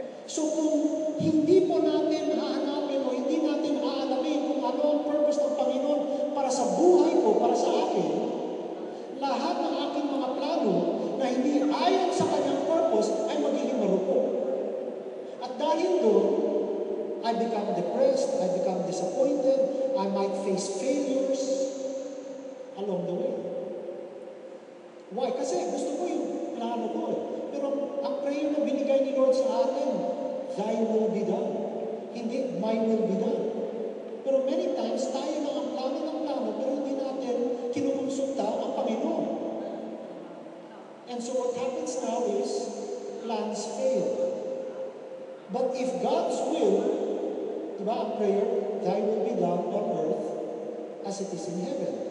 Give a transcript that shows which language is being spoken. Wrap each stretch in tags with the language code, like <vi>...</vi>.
<tl>So kung hindi po natin hahanapin o hindi natin aalamin kung ano ang purpose ng Panginoon para sa buhay ko, para sa akin, lahat ng aking mga plano na hindi ayon sa kanyang purpose ay magiging marupok. At dahil doon,</tl> <en>I become depressed, I become disappointed, I might face failures along the way.</en> <tl>Why? Kasi gusto ko yung plano ko eh. Pero ang prayer na binigay ni Lord sa atin,</tl> <en>Thy will be done.</en> <tl>Hindi,</tl> <en>my will be done.</en> <tl>Pero</tl> <en>many times,</en> <tl>tayo lang ang plano ng plano, pero hindi natin kinukonsulta ang Panginoon.</tl> <en>And so what happens now is, plans fail. But if God's will,</en> <tl>diba ang prayer,</tl> <en>Thy will be done on earth as it is in heaven.</en>